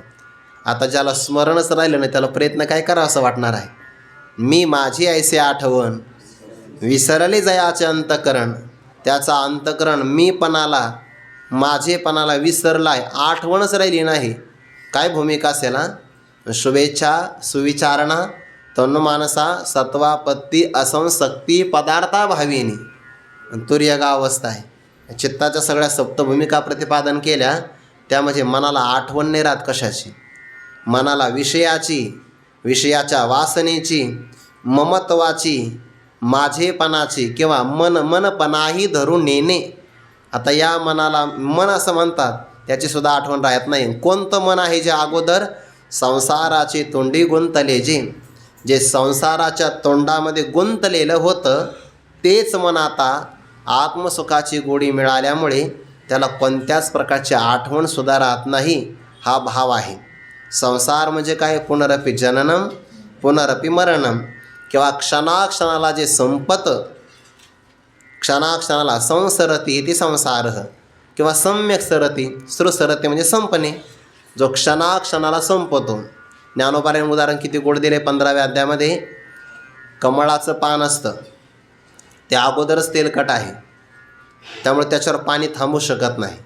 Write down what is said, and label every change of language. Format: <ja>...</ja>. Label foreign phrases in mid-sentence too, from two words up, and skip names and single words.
<mr>आता ज्याला स्मरणच राहिलं नाही त्याला प्रयत्न काय करावा असं वाटणार आहे. मी माझी ऐसे आठवण, विसरले जयाचे अंतकरण. त्याचा अंतकरण मीपणाला, माझेपणाला विसरला आहे, आठवणच राहिली नाही. काय भूमिका असेल हा,</mr> <sa>शुभेच्छा सुविचारणा तन्मानसा सत्वापत्ती असंशक्ती पदार्था भाविनी,</sa> <mr>तुर्यगा अवस्था आहे. चित्ताच्या सगळ्या सप्तभूमिका प्रतिपादन केल्या, त्यामध्ये मनाला आठवण नाही राहत कशाची. मनाला विषयाची, विषयाच्या वासनेची, ममत्वाची, माझेपणाची किंवा मनपणाही धरून नेणे. आता या मनाला मन असं म्हणतात, त्याचीसुद्धा आठवण राहत नाही. कोणतं मन आहे जे अगोदर संसाराची तोंडी गुंतले, जे संसाराच्या तोंडामध्ये गुंतलेलं होतं तेच मन आता आत्मसुखाची गोडी मिळाल्यामुळे त्याला कोणत्याच प्रकारची आठवणसुद्धा राहत नाही. हा भाव आहे. संसार म्हणजे काय?</mr> <sa>पुनरपि जननम पुनरपि मरणम,</sa> <mr>किंवा क्षणाक्षणाला जे संपतं, क्षणाक्षणाला</mr> <sa>संसरती इति संसारः,</sa> <mr>किंवा</mr> <sa>सम्यक सरती,</sa> <mr>सुरसरती म्हणजे संपणे, जो क्षणाक्षणाला संपतो. ज्ञानोबाने उदाहरण किती गोड दिले 15व्या अध्यायामध्ये. कमळाचं पान असतं, ते अगोदरच तेलकट आहे, त्यामुळे त्याच्यावर पाणी थांबू शकत नाही.</mr>